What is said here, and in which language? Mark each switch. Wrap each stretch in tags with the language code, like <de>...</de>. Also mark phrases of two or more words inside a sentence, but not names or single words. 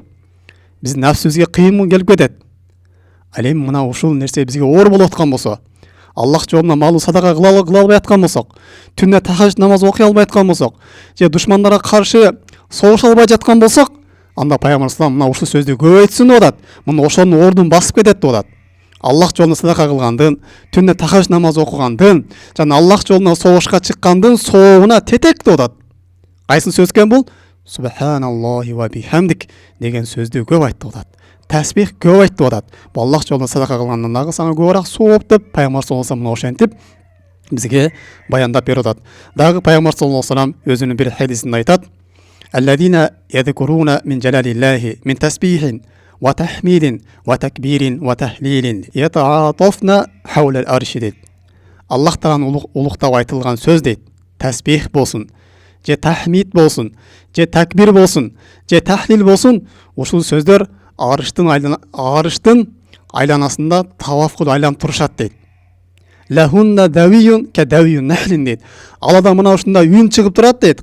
<ky>Биздин нафсибизге кыйын келип кетет. Ал эми мына ушул нерсе бизге оор болуп аткан болсо, Аллах жолунда малды садака кыла албай аткан болсок, түнүнө тахажжуд намаз окуй албай аткан болсок, же душмандарга каршы согуша албай жаткан болсок, анда пайгамбар салам мына ушул сөздү көп айтсын деп атат. Мына ошонун ордун басып кетет деп атат. Аллах жолунда садака кылгандын, түнүнө тахажжуд намаз окугандын, жана Аллах жолунда согушка чыккандын соогуна тетек деп атат. Кайсы сөз экен бул?</ky> <ar>سبحان الله وبحمدك</ar> <ky>деген сөздү көп айтты деп атат. Тасбих көп айтты деп атат. Бул Аллах жолунда садака кылгандан дагы сага көбүрөөк сооп деп пайгамбар</ky> <ar>صلى الله عليه وسلم</ar> <ky>ошентип бизге баяндап берип атат. Дагы пайгамбар</ky> <ar>صلى الله عليه وسلم</ar> <ky>өзүнүн бир хадисинде айтат:</ky> <ar>"الذين يذكرون من جلال الله من تسبيح وتحميد وتكبير وتهليل يتعاطفن حول العرش" дейт.</ar> <ky>Аллахтан улуктап айтылган сөз дейт. Тасбих болсун, же тахмид болсун, же такбир болсун, же тахлил болсун, ушул сөздөр арыштын айланасында таваф кылып айланып турушат дейт.</ky> <ar>لهن دوي كدوي النحل</ar> <ky>дейт. Алада мына ушундай үн чыгып турат дейт.</ky>